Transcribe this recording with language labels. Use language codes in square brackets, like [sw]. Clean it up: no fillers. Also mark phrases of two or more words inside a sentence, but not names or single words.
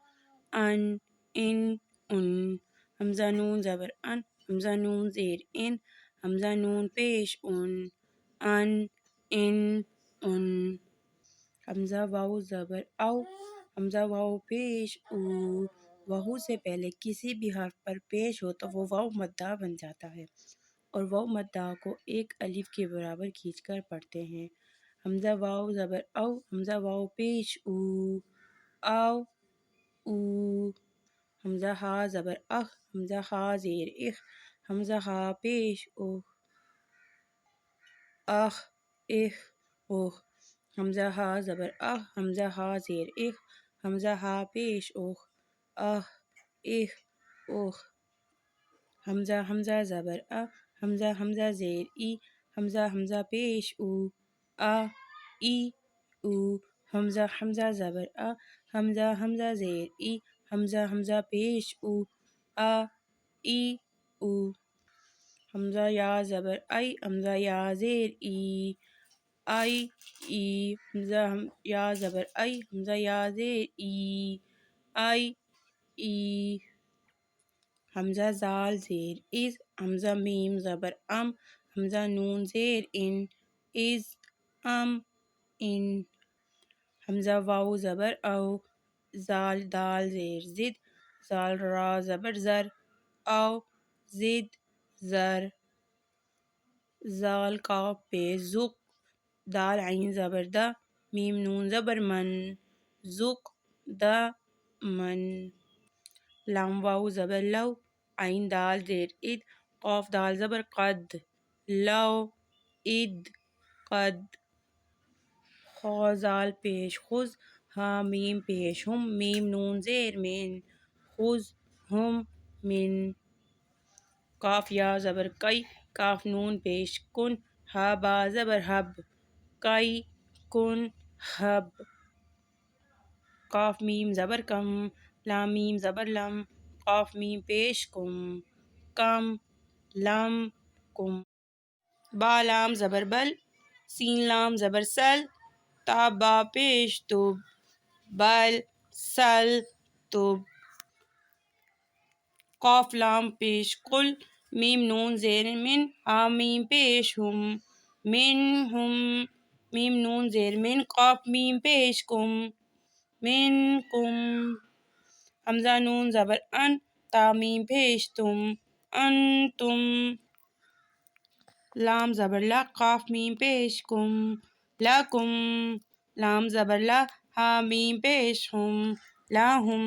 [ur] حمزہ نون زبر ان، حمزہ نون زیر ان، حمزہ نون پیش حمزہ واو زبر او، حمزہ واو پیش او۔ واو سے پہلے کسی بھی حرف پر پیش ہو تو وہ واو مدہ بن جاتا ہے، اور واو مدہ کو ایک الف کے برابر کھینچ کر پڑھتے ہیں۔ حمزہ واو زبر او، حمزہ واو پیش او حمزہ ہا زبر اخ، حمزہ ہا زیر اخ، حمزہ ہا پیش حمزہ ہا زبر اخ، حمزہ ہا زیر اخ، حمزہ ہا پیش حمزہ زبر ا، حمزہ زیر ای، حمزہ پیش حمزہ زبر ا، حمزہ زیر ای، حمزہ پیش حمزہ یا زبر ای، حمزہ یا زیر ای حمزہ یا زبر ای، حمزہ یا زیر ای حمزہ زال زیر از، حمزہ میم زبر ام، حمزہ نون زیر ان حمزہ واو زبر او، زال دال زیر زد، زال را زبر زر او زد زر زال کاف پیش زق، دال عین زبر دا، میم نون زبر من زق دا من لام واو زبر لو، عین دال زیر اد، قاف دال زبر قد لو اد قد خا زال پیش خز، ہا میم پیش ہم، میم نون زیر من خز ہم من کاف یا زبر کئی، کاف نون پیش کن، ہا با زبر حب کئی کن حب قاف میم زبر کم، لام میم زبر لم، قاف میم پیش کم لم کم با لام زبر بل، سین لام زبر سل، تا با پیش تب بل سل تب قاف لام پیش قل، میم نون زیر من، ہا میم پیش ہم من ہم میم نون زیر من، قاف میم پیش کم من کم حمزہ نون زبر ان، تا میم پیش تم انتم لام زبر لا، قاف میم پیش کم لکم لام زبر لا، ہا میم پیش ہم لہم۔